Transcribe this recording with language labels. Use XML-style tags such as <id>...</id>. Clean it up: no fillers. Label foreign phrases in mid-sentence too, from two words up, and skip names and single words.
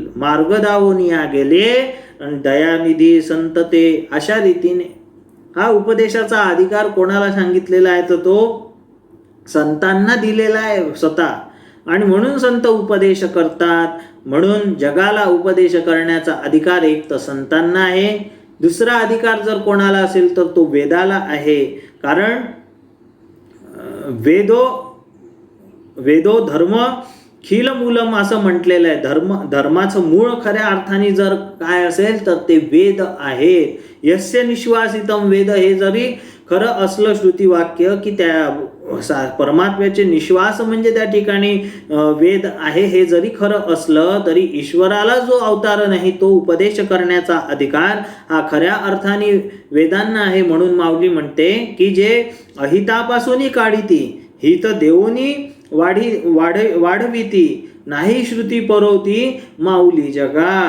<mr>मार्ग दावून या गेले दयानिधी संत ते, अशा रीतीने हा उपदेशाचा अधिकार कोणाला सांगितलेला आहे तर तो संतांना दिलेला आहे स्वतः. आणि म्हणून संत उपदेश करतात. म्हणून जगाला उपदेश करण्याचा अधिकार एक तर संतांना आहे, दुसरा अधिकार जर कोणाला असेल तर तो वेदाला आहे. कारण</mr> <sa>वेदो धर्म खिल मूलम</sa> <mr>असं म्हटलेलं आहे. धर्माचं मूळ खऱ्या अर्थाने जर काय असेल तर ते वेद आहेत.</mr> <sa>यस्य निश्वासितम वेद,</sa> <mr>हे जरी खरं असलं श्रुतिवाक्य की त्या परमात्म्याचे निश्वास म्हणजे त्या ठिकाणी वेद आहे, हे जरी खरं असलं तरी ईश्वराला जो अवतार नाही तो उपदेश करण्याचा अधिकार हा खऱ्या अर्थाने वेदांना आहे. म्हणून माऊली म्हणते की जे अहितापासूनही काढिती हित देऊनी वाढविती नाही श्रुती परवती माऊली जगा.</mr>